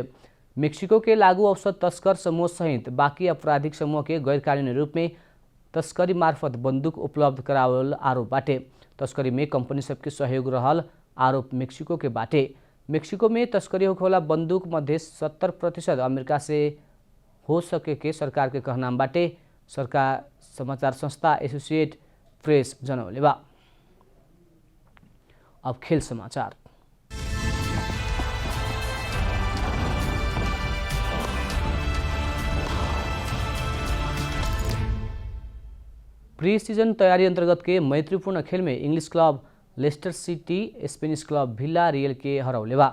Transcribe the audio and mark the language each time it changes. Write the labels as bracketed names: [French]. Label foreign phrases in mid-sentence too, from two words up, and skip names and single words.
[Bhojpuri] मेक्सिको के लागू औषध तस्कर समूह सहित बाकी आपराधिक समूह के गैरकानूनी रूप में तस्करी मार्फत बंदूक उपलब्ध करावल आरोप बाटे। तस्करी में कंपनी सबके सहयोग रहल आरोप मेक्सिको के बाटे। मेक्सिको में तस्करी होखेवाला बंदूक मध्य 70% अमेरिका से हो सके के सरकार के कहनाम बाटे। सरकार समाचार संस्था एसोसिएट प्रेस जनौले बा। अब खेल समाचार। प्री सीजन तैयारी अंतर्गत के मैत्रीपूर्ण खेल में इंग्लिश क्लब लेस्टर सिटी स्पेनिश क्लब विला रियल के हरौले बा।